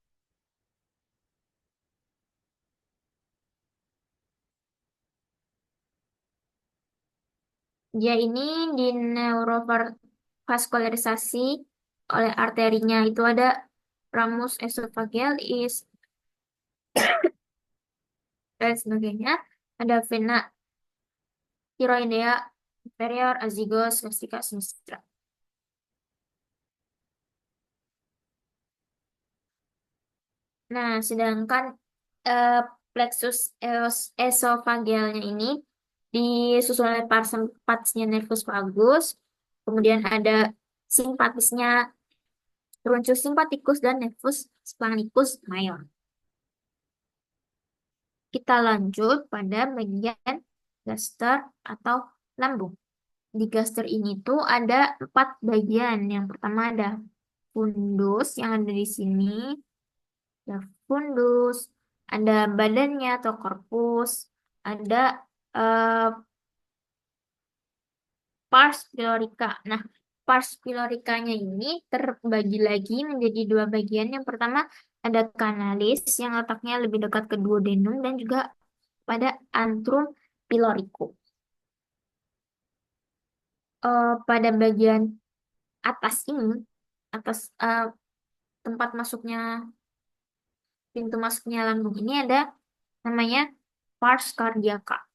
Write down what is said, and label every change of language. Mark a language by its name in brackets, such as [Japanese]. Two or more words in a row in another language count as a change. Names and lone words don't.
[Indonesian] Dia ini di neurovaskularisasi oleh arterinya itu ada [Latin] ramus esophagealis [Indonesian] dan sebagainya. Ada [Latin] vena thyroidea inferior, [Indonesian] azygos, gastrica, sinistra. Nah, sedangkan eh, [Latin] plexus esophagealnya [Indonesian] ini disusul oleh parasympatisnya [Latin] nervus vagus, [Indonesian] kemudian ada simpatisnya [Latin] truncus simpaticus [Indonesian] dan [Latin] nervus splanchnicus major. [Indonesian] Kita lanjut pada bagian gaster atau lambung. Di gaster ini tuh ada 4 bagian. Yang pertama ada fundus yang ada di sini. Ada fundus, ada badannya atau korpus, ada eh, [Latin] pars pylorica. [Indonesian] Nah, [Latin] pars pyloricanya [Indonesian] ini terbagi lagi menjadi 2 bagian. Yang pertama ada kanalis yang letaknya lebih dekat ke duodenum dan juga pada [Latin] antrum pyloricum. [Indonesian] pada bagian atas ini, atas tempat masuknya, pintu masuknya lambung ini ada namanya [Latin] pars cardiaca.